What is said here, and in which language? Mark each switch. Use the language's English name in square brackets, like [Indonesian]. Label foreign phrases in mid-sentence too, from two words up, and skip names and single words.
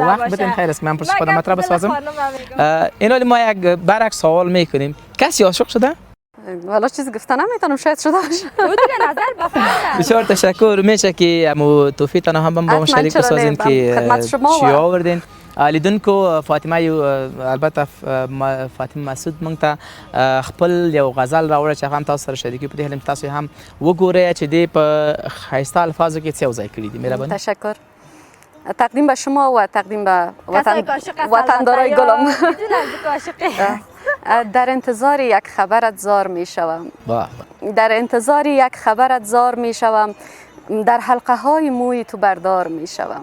[Persian] وقت بدین. خیر است، من پرسش خودم مطلب بسازم. اینا ما یک برعکس سوال میکنیم، کسی عاشق شده؟ والا چیزی گفته نمیتونم، شاید شده باشه. او دیگه نظر بفرمایید. بسیار تشکر. میشه که امو توفیق هم با ما شریک بسازین که چی آوردین. [Pashto] لیدونکو فاطمه البته فاطمه مسعود مونږ ته خپل یو غزل راوړی چې هغه هم تاسو سره شریکي په دې هیله تاسو هم وګورئ چې دې په ښایسته الفاظو کې څه یو ځای کړي دي. مهرباني. [Persian] تشکر. تقدیم به شما و تقدیم به وطندارای گلم. در انتظار یک خبرت زار می شوم. در انتظار یک خبرت زار می شوم. در حلقه های موی تو بردار می شوم.